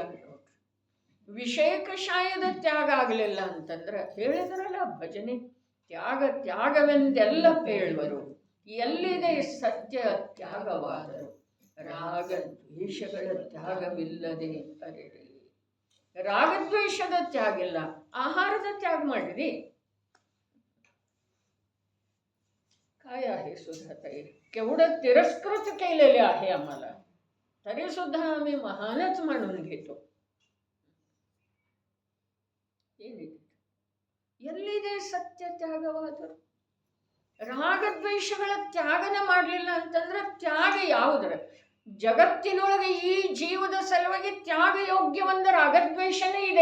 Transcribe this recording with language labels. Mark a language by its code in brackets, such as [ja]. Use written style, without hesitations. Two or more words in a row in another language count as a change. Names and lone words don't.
[kn] ವಿಷಯ ಕಷಾಯದ ತ್ಯಾಗ ಆಗಲಿಲ್ಲ ಅಂತಂದ್ರೆ ಹೇಳಿದ್ರಲ್ಲ ಭಜನೆ ತ್ಯಾಗ ತ್ಯಾಗವೆಂದೆಲ್ಲ ಹೇಳುವರು, ಎಲ್ಲಿದೆ ಸತ್ಯ ತ್ಯಾಗವಾದರು. ರಾಗ ದ್ವೇಷಗಳ ತ್ಯಾಗವಿಲ್ಲದೆ ಅರೆರೆ. ರಾಗದ್ವೇಷದ ತ್ಯಾಗ ಇಲ್ಲ, ಆಹಾರದ ತ್ಯಾಗ ಮಾಡಿರಿ. [mr] काय आहे सुद्धा ताई? केवढं तिरस्कृत केलेले आहे आम्हाला, तरी सुद्धा आम्ही महानच म्हणून घेतो. [kn] ಎಲ್ಲಿದೆ ಸತ್ಯ ತ್ಯಾಗವಾದರು? ರಾಗದ್ವೇಷಗಳ ತ್ಯಾಗನ ಮಾಡಲಿಲ್ಲ ಅಂತಂದ್ರೆ ತ್ಯಾಗ ಯಾವುದರ? ಜಗತ್ತಿನೊಳಗೆ ಈ ಜೀವದ ಸಲುವಾಗಿ ತ್ಯಾಗ ಯೋಗ್ಯವೊಂದ ರಾಗದ್ವೇಷನೇ ಇದೆ.